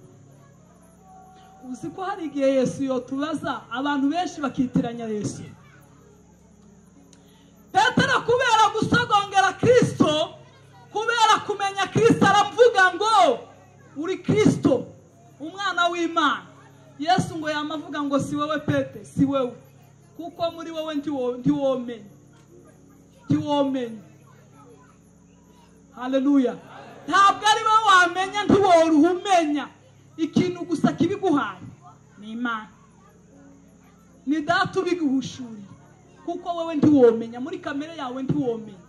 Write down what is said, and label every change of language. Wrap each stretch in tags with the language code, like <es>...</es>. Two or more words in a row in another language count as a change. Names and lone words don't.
<rw>Uziko hari igihe Yesu yotubaza abantu benshi bakitiranya Yesu. Petero kubera gusogongera Kristo, kubera kumenya Kristo, aravuga ngo uri Kristo umwana w'Imana. Yesu ngo yamavuga ngo si wewe Pete, si wewe, kuko muri wowe ntiwomenye. Haleluya. Ntabwo ari wowe wamenya, ntiworuhumenya. Ikintu gusa kibiguhaye ni Imana, ni Data ubiguhushurira, kuko wowe ntiwomenya, muri kamere yawe ntiwomenya.</rw>